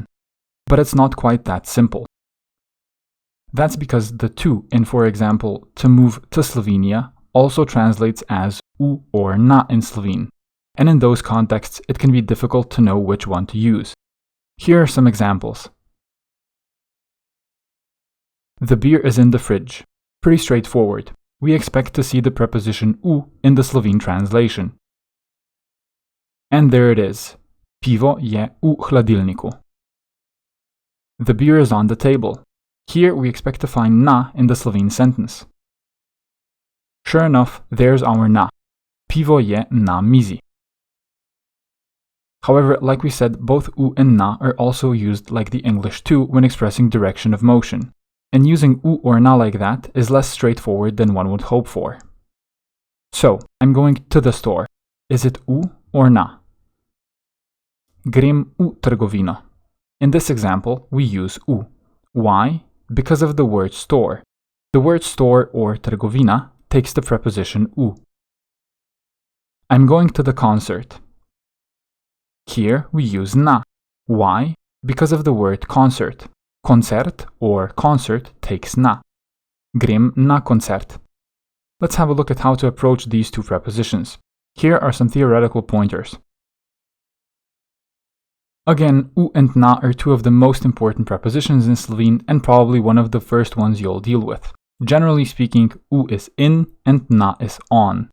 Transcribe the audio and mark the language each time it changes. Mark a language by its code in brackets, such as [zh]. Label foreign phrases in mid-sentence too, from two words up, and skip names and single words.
[en] But it's not quite that simple. That's because the to in, for example, to move to Slovenia also translates as u or na in Slovene, and in those contexts it can be difficult to know which one to use. Here are some examples. The beer is in the fridge. Pretty straightforward. We expect to see the preposition u in the Slovene translation. And there it is. [sl] Pivo je u hladilniku. [en] The beer is on the table. Here we expect to find na in the Slovene sentence. Sure enough, there's our na. [sl] Pivo je na mizi. [en] However, like we said, both u and na are also used like the English to when expressing direction of motion. And using u or na like that is less straightforward than one would hope for. So, I'm going to the store. Is it u or na? [sl] Grem u trgovino. [en] In this example, we use u. Why? Because of the word store. The word store or trgovina takes the preposition u. I'm going to the concert. Here we use na. Why? Because of the word concert. Koncert or concert takes na. [sl] Grem na koncert. [en] Let's have a look at how to approach these two prepositions. Here are some theoretical pointers. Again, u and na are two of the most important prepositions in Slovene and probably one of the first ones you'll deal with. Generally speaking, u is in and na is on.